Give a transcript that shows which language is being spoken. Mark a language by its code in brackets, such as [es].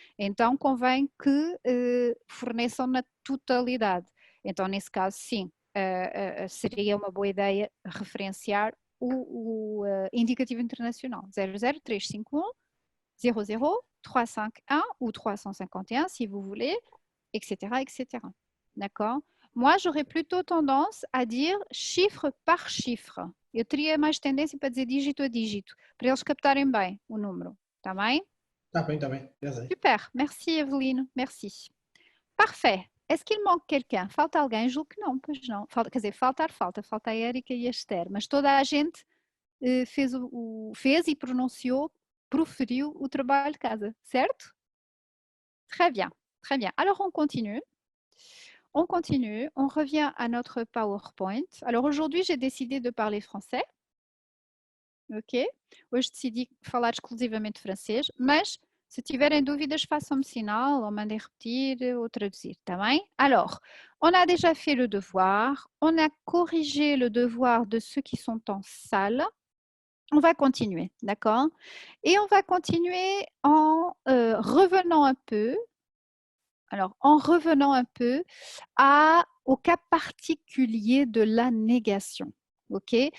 [pt] Então convém que forneçam na totalidade. Então, nesse caso, sim, seria uma boa ideia referenciar o indicativo internacional 00351 00 351 ou 351 [fr] si vous voulez, etc. etc. D'accord? Moi, j'aurais plutôt tendance à dire chiffre par chiffre. [pt] Eu teria mais tendência para dizer dígito a dígito, para eles captarem bem o número. Está bem? Está bem, está bem. Já sei. [fr] Super. Merci, Evelino. Merci. Parfait. Est-ce qu'il manque quelqu'un? [pt] Falta alguém? Julgo que não, pois não. Quer dizer, falta a Érica e a Esther, mas toda a gente fez e proferiu o trabalho de casa, certo? [fr] Très bien, très bien. Alors, on continue. On continue, on revient à notre PowerPoint. Alors, aujourd'hui, j'ai décidé de parler français. Ok? [pt] Hoje decidi falar exclusivamente francês, mas se tiverem dúvidas, façam-me sinal ou mandem repetir ou traduzir, tá bem? [fr] Alors, on a déjà fait le devoir, on a corrigé le devoir de ceux qui sont en salle. On va continuer, d'accord? Et on va continuer en revenant un peu. Alors, en revenant un peu au cas particulier de la négation. OK?